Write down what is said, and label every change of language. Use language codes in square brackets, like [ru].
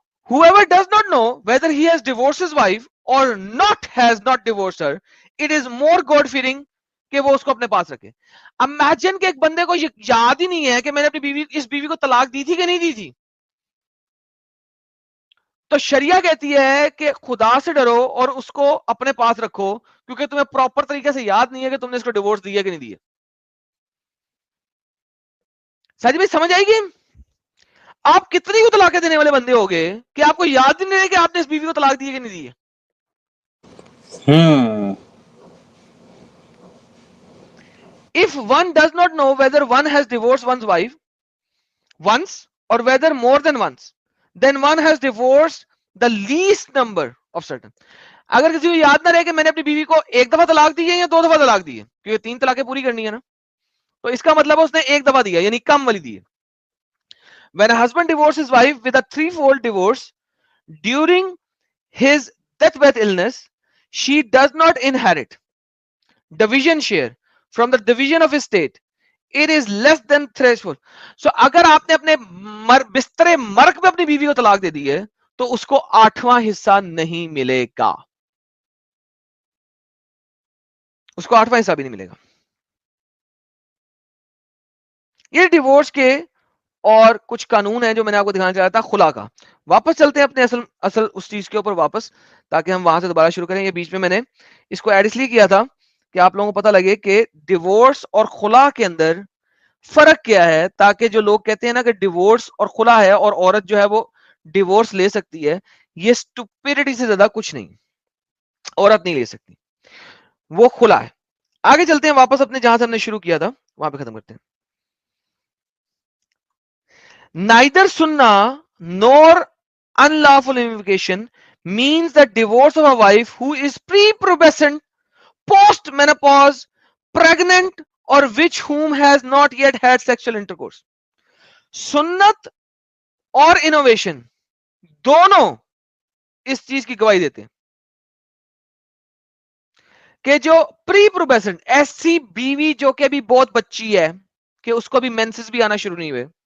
[en] Whoever does not know whether he has divorced his wife or not has not divorced her, it is more God fearing [ur] کہ وہ اس کو اپنے پاس رکھے. Imagine کہ ایک بندے کو یاد ہی نہیں ہے کہ میں نے اپنی اس بیوی کو طلاق دی تھی کہ نہیں دی تھی. تو شریعہ کہتی ہے کہ خدا سے ڈرو اور اس کو اپنے پاس رکھو, کیونکہ تمہیں پراپر طریقے سے یاد نہیں ہے کہ تم نے اس کو ڈیورس دیا کہ نہیں دیا. ساجد بھائی سمجھ آئے گی؟ آپ کتنی کو طلاقیں دینے والے بندے ہو گئے کہ آپ کو یاد ہی نہیں ہے کہ آپ نے اس بیوی کو طلاق دی ہے کہ نہیں دی ہے. [en] If one does not know whether one has divorced one's wife once or whether more than once, then one has divorced the least number of certain. [ur] اگر کسی کو یاد نہ رہے کہ میں نے اپنی بیوی کو ایک دفعہ طلاق دی ہے یا 2 دفعہ طلاق دی ہے, کیونکہ 3 طلاقیں پوری کرنی ہے نا, تو اس کا مطلب اس نے ایک دفعہ دیا یعنی کم والی دی ہے. [en] When a husband divorces his wife with a 3-fold divorce during his deathbed illness, she does not inherit division share from the division of estate. It is less than threshold. [ur] So اگر آپ نے اپنے بستر مرگ میں اپنی بیوی کو طلاق دے دی ہے تو اس کو 8واں حصہ نہیں ملے گا, اس کو 8واں حصہ بھی نہیں ملے گا. یہ ڈیورس کے اور کچھ قانون ہیں جو میں نے آپ کو دکھانا چاہتا تھا خلا کا. واپس چلتے ہیں اپنے اصل اس چیز کے اوپر واپس, تاکہ ہم وہاں سے دوبارہ شروع کریں. یہ بیچ میں نے اس کو ایڈ اس لیے کیا تھا کہ آپ لوگوں کو پتہ لگے کہ ڈیورس اور خلا کے اندر فرق کیا ہے, تاکہ جو لوگ کہتے ہیں نا کہ ڈیورس اور خلا ہے اور عورت جو ہے وہ ڈیورس لے سکتی ہے, یہ اسٹوپیڈٹی سے زیادہ کچھ نہیں, عورت نہیں لے سکتی, وہ خلا ہے. آگے چلتے ہیں واپس اپنے جہاں سے ہم نے شروع کیا تھا وہاں پہ ختم کرتے ہیں. [en] Neither sunnah nor unlawful invocation means the divorce of a wife who is pre-pubescent, post-menopause, pregnant, or which whom has not yet had sexual intercourse. [ur] سنت اور انوویشن دونوں اس چیز کی گواہی دیتے ہیں کہ جو پری پروبیسنٹ, ایسی بیوی جو کہ ابھی بہت بچی ہے کہ اس کو بھی مینسز بھی آنا شروع نہیں ہوئے,